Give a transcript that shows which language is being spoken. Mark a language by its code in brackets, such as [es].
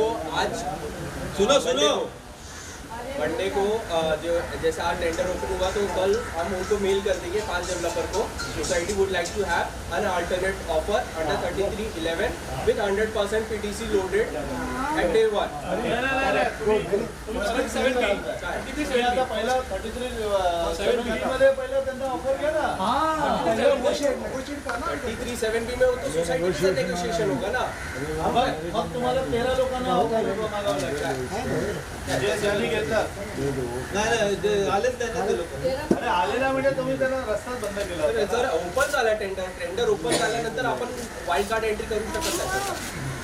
[hi] को आज सुनो मंडे को जो जैसे आज टेंडर ओपन हुआ तो कल हम उनको मेल कर देंगे 5 डेवलपर को. [en] Society would like to have an alternate offer under 33(11) with 100% PTC loaded at day 1. [mr] तुम्ही आता पहिला 33 मध्ये पहिला त्यांना ऑफर घ्या ना. [hi] 33(7)B में वो तो सोसाइटी से नेगोशिएशन होगा ना. [mr] मग तुम्हाला 13 लोकांना ऑफर मागावं लागेल जे ज्यांनी घेतलं. नाही आलेच त्यांना ते लोक. अरे आलेला म्हणजे तुम्ही त्यांना रस्ताच बंद केला. जर ओपन झाला टेंडर ओपन झाल्यानंतर आपण वाईल्ड कार्ड एंट्री करू शकत नाही.